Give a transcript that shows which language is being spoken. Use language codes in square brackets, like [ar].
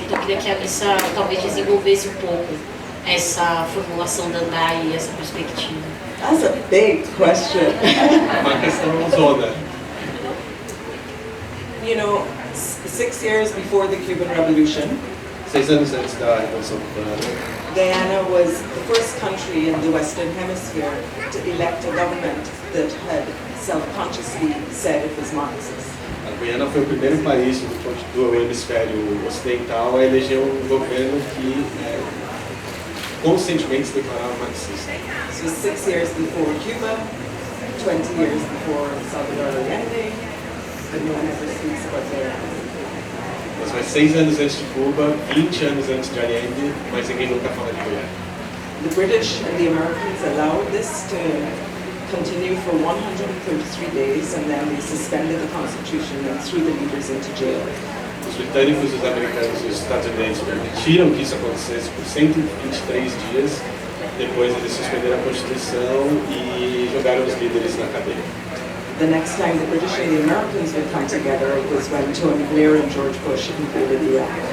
[pt] Então, eu queria que a Alissa talvez desenvolvesse um pouco essa formulação da Andai e essa perspectiva. [en] That's a big question. [pt] Uma questão zona. [en] You know, 6 years before the Cuban Revolution, [pt] 6 anos antes da Revolução Cubana, [en] Guyana was the first country in the Western Hemisphere to elect a government that had self-consciously said it was Marxist. [pt] a Guiana foi o primeiro país do hemisfério ocidental a eleger um governo que conscientemente se declarava marxista. [en] This was 6 years before Cuba, 20 years before Salvador Allende, but no one ever speaks about Guyana. [pt] Mas foi 6 anos antes de Cuba, 20 anos antes de Allende, mas ninguém nunca fala de Guiana. [en] The British and the Americans allowed this to continue for 133 days, and then they suspended the Constitution and threw the leaders into jail. [pt] Os britânicos, os americanos e os estadunidenses permitiram que isso acontecesse por 123 dias, depois eles suspenderam a Constituição e jogaram os líderes na cadeia. [en] The next time the British and the Americans would come together was when Tony Blair and George Bush invaded Iraq.